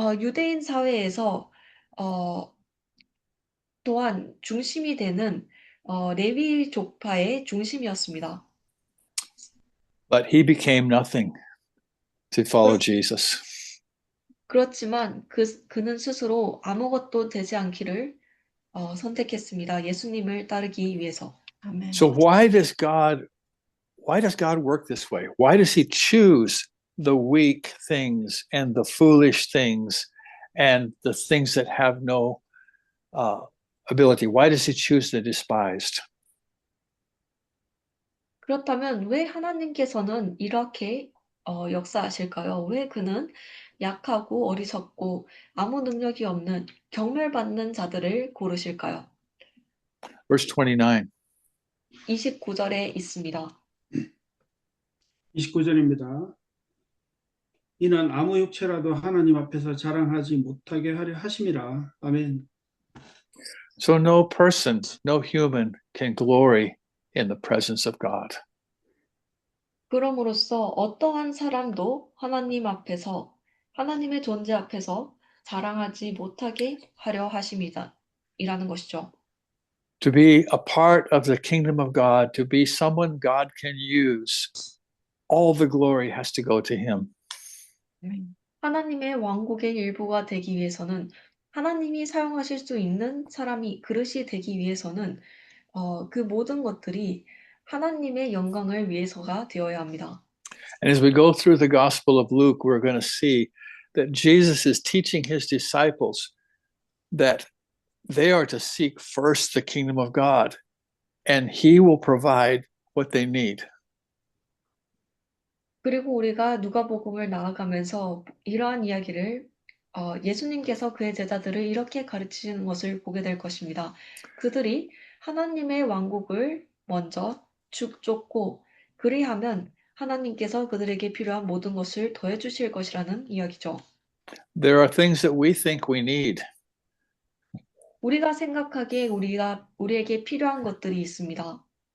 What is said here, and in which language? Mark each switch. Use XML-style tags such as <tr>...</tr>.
<ko>유대인 사회에서 또한 중심이 되는 레위 족파의 중심이었습니다.</ko> <en>But he became nothing to follow Jesus.</en> <ko>그렇지만 그는 스스로 아무것도 되지 않기를 선택했습니다. 예수님을 따르기 위해서. 아멘.</ko> <en>So why does God work this way? Why does he choose the weak things and the foolish things and the things that have no ability? Why does he choose the despised?</en> <ko>그렇다면 왜 하나님께서는 이렇게 역사하실까요? 왜 그는 약하고 어리석고 아무 능력이 없는 경멸받는 자들을 고르실까요?</ko> <en>Verse 29.</en> <ko>29절에 있습니다. 29절입니다. 이는 아무 육체라도 하나님 앞에서 자랑하지 못하게 하려 하심이라. 아멘.</ko> <en>So no person, no human can glory in the presence of God.</en> <ko>그럼으로써 어떠한 사람도 하나님 앞에서 하나님의 존재 앞에서 자랑하지 못하게 하려 하심이다. 이라는 것이죠.</ko> <en>To be a part of the kingdom of God, to be someone God can use, all the glory has to go to him.</en> <ko>하나님의 왕국의 일부가 되기 위해서는 하나님이 사용하실 수 있는 그릇이 되기 위해서는 그 모든 것들이 하나님의 영광을 위해서가 되어야 합니다.</ko> <en>And as we go through the Gospel of Luke, we're going to see that Jesus is teaching his disciples that they are to seek first the kingdom of God, and he will provide what they need.</en> <ko>그리고 우리가 누가복음을 나아가면서 이러한 이야기를 예수님께서 그의 제자들을 이렇게 가르치시는 것을 보게 될 것입니다. 그들이 하나님의 왕국을 먼저 쫓고 그리하면 하나님께서 그들에게 필요한 모든 것을 더해 주실 것이라는 이야기죠.</ko> <en>There are things that we think we need.</en> <ko>우리가 생각하기에 우리에게 필요한 것들이 있습니다.</ko>